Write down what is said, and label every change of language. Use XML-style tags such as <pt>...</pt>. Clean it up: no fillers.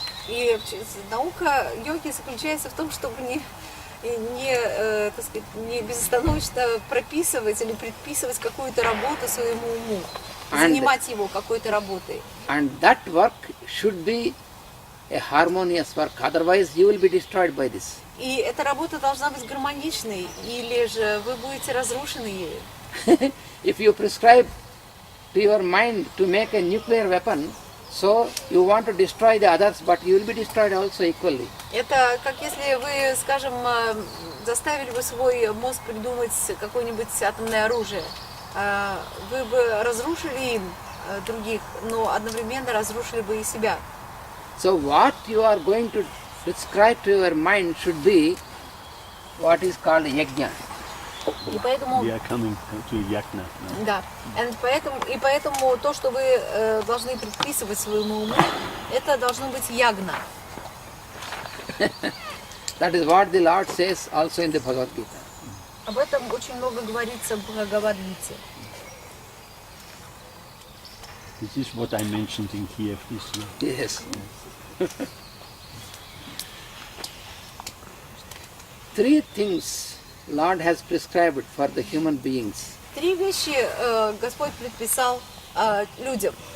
<ru>И наука йоги заключается в том, чтобы так сказать, не безостановочно прописывать или предписывать какую-то работу своему уму, занимать его какой-то работой.</ru> <en>And that work should be a harmonious work, otherwise you will be destroyed by this.</en> <ru>И эта работа должна быть гармоничной, или же вы будете разрушены ею.</ru> <en>If you prescribe to your mind to make a nuclear weapon, so you want to destroy the others, but you will be destroyed also equally.</en> <ru>Это как если вы, скажем, заставили бы свой мозг придумать какое-нибудь атомное оружие. Вы бы разрушили им других, но одновременно разрушили бы и себя.</ru> <en>So what you are going to prescribe to your mind should be what is called yajna.</en> <ru>И поэтому,</ru> <en>We are coming to yajna now.</en> <ru>да, и поэтому то, что вы должны предписывать своему уму, это должно быть ягна.</ru> <en>That is what the Lord says also in the Bhagavad Gita.</en> <ru>Об этом очень много говорится в Бхагавад-гите.</ru> <en>This is what I mentioned in Kiev this year. Yes. Three things Lord has prescribed for the human beings.</en> <ru>Три вещи Господь предписал людям.</ru>